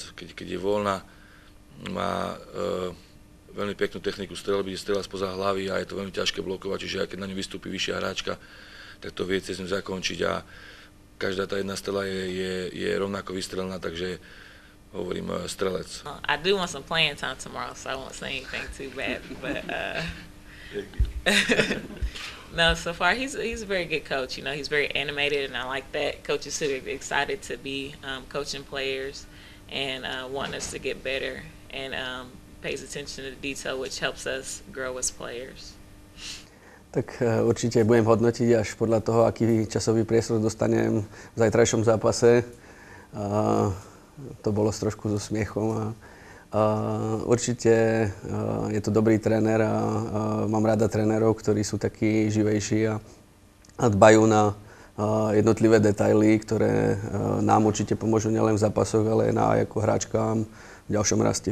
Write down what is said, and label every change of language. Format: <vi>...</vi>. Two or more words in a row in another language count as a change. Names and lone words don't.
<sk>Keď je voľná, má veľmi peknú techniku streľby, strieľa spoza hlavy a je to veľmi ťažké blokovať, čiže aj keď na ňu vystúpi vyššia hráčka, tak to vie cez ňu zakončiť a každá tá jedna strela je rovnako vystrelená, takže hovorím strelec.</sk> <en>I do want some playing time tomorrow, so I won't say anything too bad, but no, so far he's a very good coach. He's very animated, and I like that. Coach is super excited to be coaching players and wanting us to get better, and pays attention to the detail, which helps us grow as players.</en> <sk>Tak určite budem hodnotiť až podľa toho, aký časový priestor dostanem v zajtrajšom zápase. To bolo trošku so smiechom. Určite je to dobrý tréner a mám rada trénerov, ktorí sú takí živejší a dbajú na jednotlivé detaily, ktoré nám určite pomôžu nielen v zápasoch, ale aj ako hráčkám v ďalšom raste.</sk>